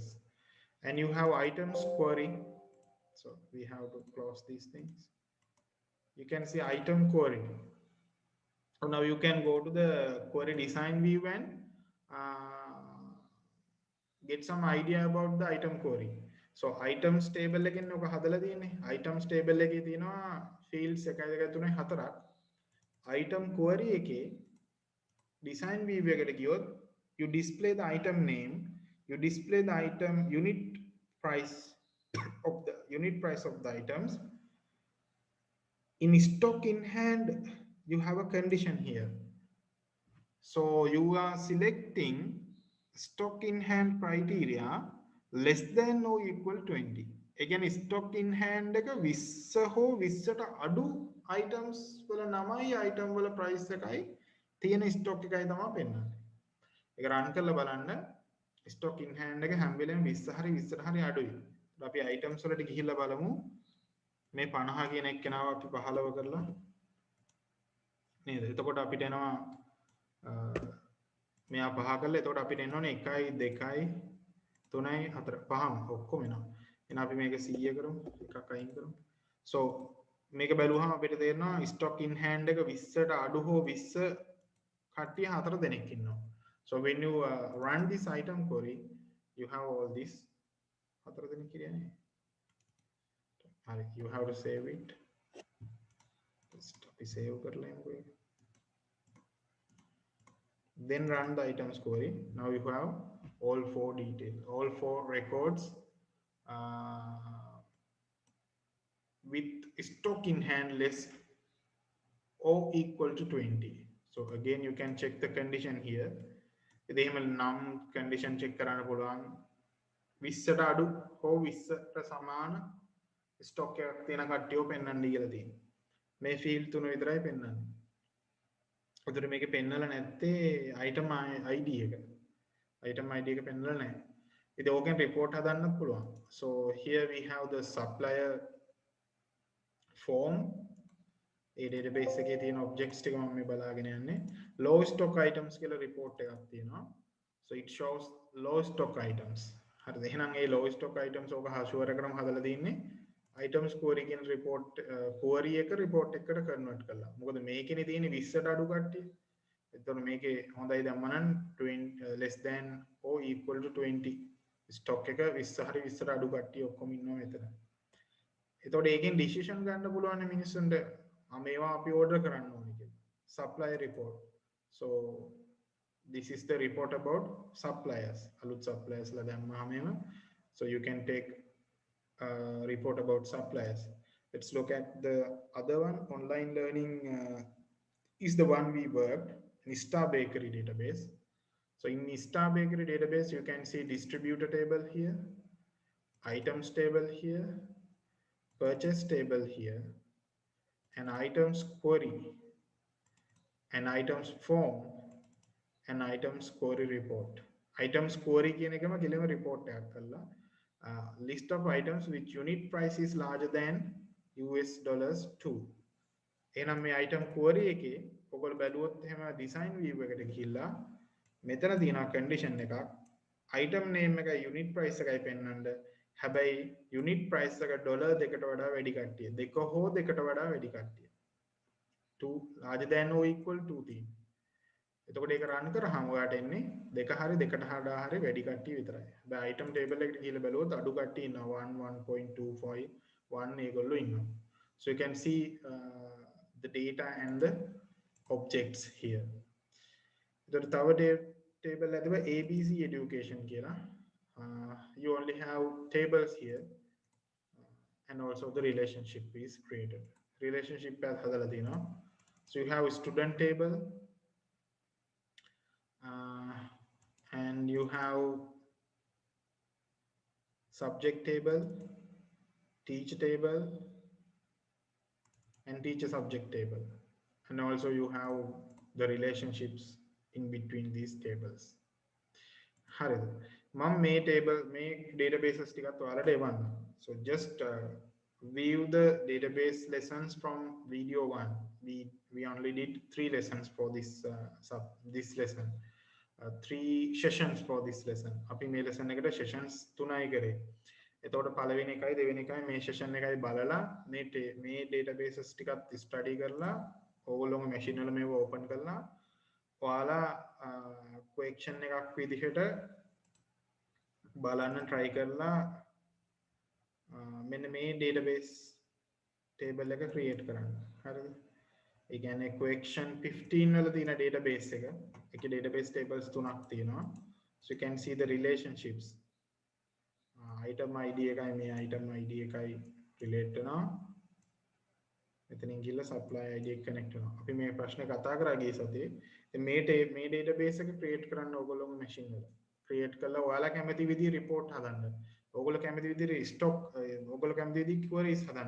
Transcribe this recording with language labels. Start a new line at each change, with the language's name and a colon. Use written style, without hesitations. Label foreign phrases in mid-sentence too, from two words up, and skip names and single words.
English: And you have items query. So we have to close these things. You can see item query. So now you can go to the query design view and get some idea about the item query. So items table
Sinhala: එකෙන් ඔක හදලා තියෙන්නේ.
English: items table
Sinhala: එකේ තියෙනවා fields 1 2 3 4ක්.
English: item query එකේ design view
Sinhala: එකට ගියොත්
English: you display the item name, you display the item unit price of the items, In stock in hand, you have a condition here. So you are selecting stock in hand criteria less than or equal 20. Again, stock in hand
Sinhala: එක 20 හෝ 20ට අඩු items වල නමයි item වල price එකයි තියෙන stock එකයි තමයි පෙන්වන්නේ. ඒක run කරලා බලන්න
English: stock in hand
Sinhala: එක හැම වෙලෙම 20 හරි 20ට හරි අඩුයි. අපි items වලට ගිහිල්ලා බලමු. මේ 50 කියන එක්කෙනාව අපි 15 කරලා නේද? එතකොට අපිට එනවා මෙයා 5 කරලා එතකොට අපිට එන්න ඕනේ 1යි 2යි 3යි 4 5ම ඔක්කොම එනවා. එහෙනම් අපි මේක 100 කරමු. එකක් අයින් කරමු. So මේක බැලුවහම අපිට තේරෙනවා
English: stock in hand
Sinhala: එක 20ට අඩු හෝ 20 කට්ටිය 4 දෙනෙක් ඉන්නවා.
English: So when you run this item query, you have all this 4
Sinhala: දෙනෙක් කියන්නේ. හරි,
English: you have to save it.
Sinhala: Just අපි save කරලා එමුකෝ ඒක.
English: Then run the items query. Now you have all 4 details, all 4 records with stock in hand less or equal to 20. So again you can check the condition here.
Sinhala: ඉතින් එහෙම නම්
English: condition check
Sinhala: කරන්න පුළුවන් 20ට අඩු හෝ 20ට සමාන stock එකක් තියෙන කට්ටියව පෙන්වන්න කියලා තියෙනවා. මේ field තුන විතරයි පෙන්වන්නේ. උදේට මේකේ පෙන්නලා නැත්තේ
English: item ID
Sinhala: එක.
English: item ID
Sinhala: එක පෙන්නලා නැහැ. ඉතින් ඕකෙන් report හදන්නත් පුළුවන්.
English: So here we have the supplier form.
Sinhala: ඒ database එකේ තියෙන objects ටික මම මේ බලාගෙන යන්නේ.
English: Low stock items
Sinhala: කියලා report එකක් තියෙනවා.
English: So it shows low stock items.
Sinhala: හරිද? එහෙනම් ඒ
English: low stock items
Sinhala: ඕක හසුවර කරම හදලා තින්නේ
English: items query
Sinhala: කියන
English: report query
Sinhala: එක report එකකට convert කරලා. මොකද මේකේනේ තියෙන්නේ 20ට අඩු කට්ටිය. එතකොට මේකේ හොඳයි දැම්මනම් 20
English: less than or equal to 20 stock
Sinhala: එක 20 හරි 20ට අඩු කට්ටිය ඔක්කොම ඉන්නවා මෙතන. එතකොට ඒකෙන් decision ගන්න පුළුවන් මිනිස්සුන්ට මේවා අපි order කරන්න ඕනේ කියලා.
English: Supplier report. So this is the report about suppliers.
Sinhala: අලුත් suppliers ලා දැම්මම එහෙම.
English: So you can take report about suppliers. Let's look at the other one. Online learning is the one we worked in Star Bakery database. So in Star Bakery database, you can see distributor table here, items table here, purchase table here, an items query, an items form, an items query report. Items query
Sinhala: කියන එකම කෙලිම
English: report
Sinhala: එකක් කරලා
English: list of items which unit price is larger than $2.
Sinhala: එහෙනම් මේ
English: item query
Sinhala: එකේ ඔයගොල්ලෝ බැලුවොත් එහෙම
English: design view
Sinhala: එකට ගිහිල්ලා මෙතන තියෙනවා condition එකක්
English: item name
Sinhala: එකයි
English: unit price
Sinhala: එකයි පෙන්වන්න. හැබැයි
English: unit price
Sinhala: එක $2කට වඩා වැඩි කට්ටිය. දෙක හෝ දෙකට වඩා වැඩි කට්ටිය.
English: 2 larger than or equal to 3.
Sinhala: එතකොට ඒක run කරාම ඔයාට එන්නේ දෙක හරි දෙකට වඩා හරි වැඩි කට්ටිය විතරයි. හැබැයි
English: item table
Sinhala: එකට ගිහලා බැලුවොත් අඩු කට්ටිය ඉන්නවා 1 1.25 1 ඒගොල්ලෝ ඉන්නවා.
English: So you can see the data and the objects here.
Sinhala: එතකොට තව
English: table එකක ABC education කියලා you only have tables here and also the relationship is created. Relationship path
Sinhala: හදලා තිනවා.
English: So you have student table and you have subject table, teacher table and teacher subject table, and also you have the relationships in between these tables.
Sinhala: හරිද? මම මේ table මේ databases ටිකත් ඔයාලට එවන්න.
English: So just view the database lessons from video 1. We only did 3 lessons for this this lesson. 3 sessions for this lesson.
Sinhala: අපි මේ lesson එකට sessions 3යි කරේ. එතකොට පළවෙනි එකයි දෙවෙනි එකයි මේ session එකයි බලලා මේ databases ටිකත් study කරලා ඕගොල්ලෝම machine වල මේව open කරලා ඔයාලා question එකක් විදිහට බලන්න try කරලා මෙන්න මේ
English: database table
Sinhala: එක create කරන්න. හරිද? ඒ කියන්නේ question 15 වල තියෙන database එක. ඒකේ
English: database tables
Sinhala: තුනක් තියෙනවා. So you can see the relationships.
English: Item ID
Sinhala: එකයි මේ
English: item ID
Sinhala: එකයි relate වෙනවා. මෙතනින් ගිහලා
English: supply id
Sinhala: එක connect වෙනවා. අපි මේ ප්‍රශ්නේ කතා කරා ගිය සතියේ. ඉතින් මේ database එක create කරන්න ඕගොල්ලෝගේ machine වල. create කරලා ඔයාලා කැමති විදිහේ report හදන්න. ඕගොල්ලෝ කැමති විදිහේ stock ඕගොල්ලෝ කැමති විදිහේ queries හදන්න.